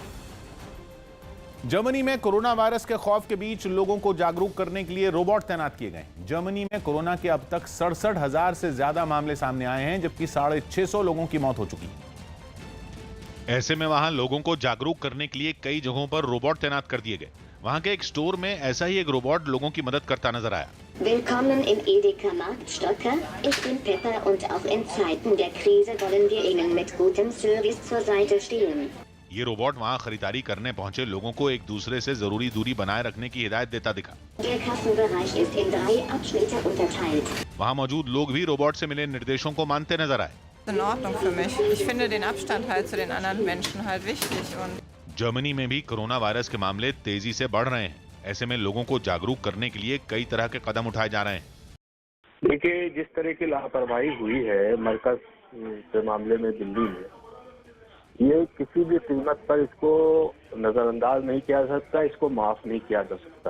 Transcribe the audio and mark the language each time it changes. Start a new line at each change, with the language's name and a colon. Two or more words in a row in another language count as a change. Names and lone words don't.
Hindi: जर्मनी में कोरोना वायरस के खौफ के बीच लोगों को जागरूक करने के लिए रोबोट तैनात किए गए। जर्मनी में कोरोना के अब तक 67,000 से ज्यादा मामले सामने आए हैं, जबकि 650 लोगों की मौत हो चुकी है। ऐसे में वहां लोगों को जागरूक करने के लिए कई जगहों पर रोबोट तैनात कर दिए गए। वहां के एक स्टोर में ऐसा ही एक रोबोट लोगों की मदद करता नजर आया।
German: Willkommen im Edeka Marktstocker. Ich bin Pepper und auch in Zeiten der Krise wollen wir Ihnen mit gutem Service zur Seite stehen.
Hindi: ये रोबोट वहां खरीदारी करने पहुंचे लोगों को एक दूसरे से जरूरी दूरी बनाए रखने की हिदायत देता दिखा।
German: Der Kassenbereich ist in 3 Abschnitte unterteilt.
Hindi: वहां मौजूद लोग भी रोबोट से मिले निर्देशों को मानते नजर आए।
German: In Ordnung für mich. Ich finde den Abstand halt zu den anderen Menschen halt wichtig und
Hindi: जर्मनी में भी कोरोना वायरस के मामले तेजी से बढ़ रहे हैं। ऐसे में लोगों को जागरूक करने के लिए कई तरह के कदम उठाए जा रहे हैं। देखिए, जिस तरह की लापरवाही हुई है मरकज के मामले में दिल्ली में, ये किसी भी कीमत पर इसको नजरअंदाज नहीं किया जा सकता, इसको माफ नहीं किया जा सकता।